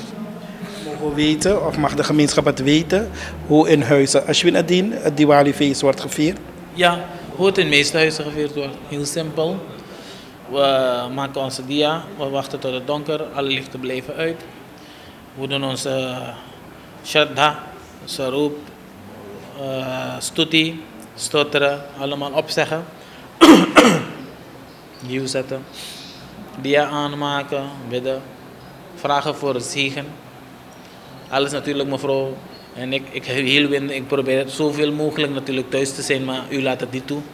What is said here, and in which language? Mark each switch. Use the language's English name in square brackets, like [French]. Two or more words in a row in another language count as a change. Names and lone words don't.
[Dutch] Mogen we weten, of mag de gemeenschap het weten, hoe in huizen Ashwin het Diwali-feest wordt gevierd? Ja, hoe het in de meeste huizen gevierd wordt. Heel simpel. We maken onze dia, we wachten tot het donker, alle lichten blijven uit. We doen onze [Hindi] shraddha, saroop, stuti, [Dutch] stotteren, allemaal opzeggen. Nieuw zetten. Dia aanmaken, bidden, vragen voor het zegen. Alles natuurlijk mevrouw. En ik probeer zoveel mogelijk natuurlijk thuis te zijn, maar u laat het niet toe.